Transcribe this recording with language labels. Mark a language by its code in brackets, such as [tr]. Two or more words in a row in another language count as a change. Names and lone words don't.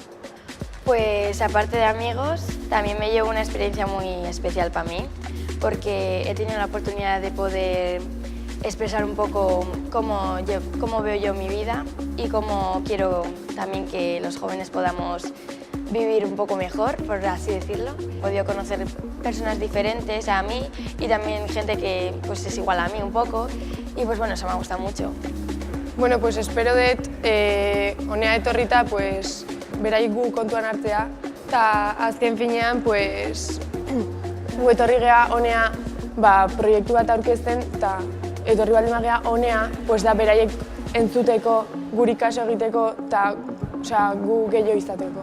[es] Pues aparte de amigos, también me llevo una experiencia muy especial para mí, porque he tenido la oportunidad de poder expresar un poco cómo veo yo mi vida y cómo quiero también que los jóvenes podamos vivir un poco mejor, por así decirlo. He podido conocer personas diferentes a mí y también gente que pues, es igual a mí un poco y pues bueno, eso me ha gustado mucho. [eu] Bueno, pues espero dut honea etorrita pues beraik gu kontuan hartzea eta azken finean pues gu etorri gea honea proiektu bat aurkezten eta etorri baldin bagea honea pues da beraiek entzuteko, guri kaso egiteko eta gu gehiago izateko.